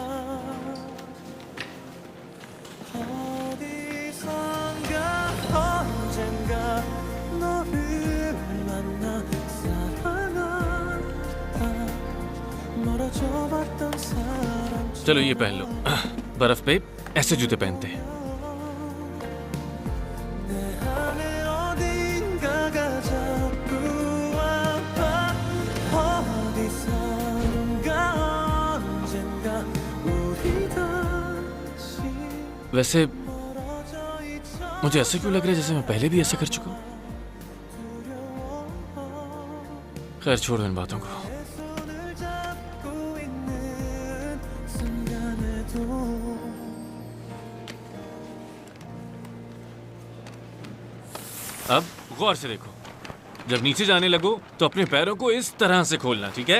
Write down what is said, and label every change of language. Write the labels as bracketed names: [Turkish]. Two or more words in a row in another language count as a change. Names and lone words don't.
[Korean] 어디선가 언젠가 너를 만나 사랑하다 멀어져 봤던 사람 [Hindi] चलो ये पहन लो। बर्फ पे ऐसे जूते पहनते हैं। [Korean] 내 안에 어딘가가 자꾸 아파 어디선가 언젠가 우리 다시 [Hindi] वैसे मुझे ऐसा क्यों लग रहा है जैसे मैं पहले भी ऐसा कर चुका हूँ। खैर छोड़ो इन बातों को। अब गौर से देखो, जब नीचे जाने लगो तो अपने पैरों को इस तरह से खोलना, ठीक है?